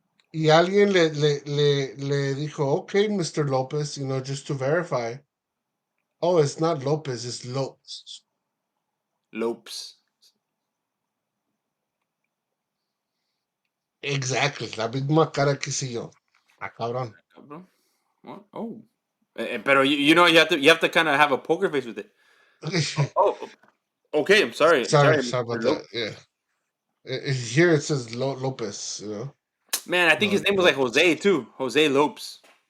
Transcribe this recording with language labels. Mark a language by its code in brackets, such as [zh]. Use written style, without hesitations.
[es] Y alguien le dijo, okay, Mr. [en] Lopez, just to verify. Oh, it's not Lopez, it's Lopez. Lopes. [es] Exactly, la misma cara que hice yo. Ah, cabrón. [en] Cabrón. What? Oh. Pero you have to kind of have a poker face with it. Oh, okay. I'm sorry. I'm Sorry, sorry about that. Lopes. Yeah. Here it says Lopez. Man, I think No, his name was like Lopez. Jose too. Jose Lopes.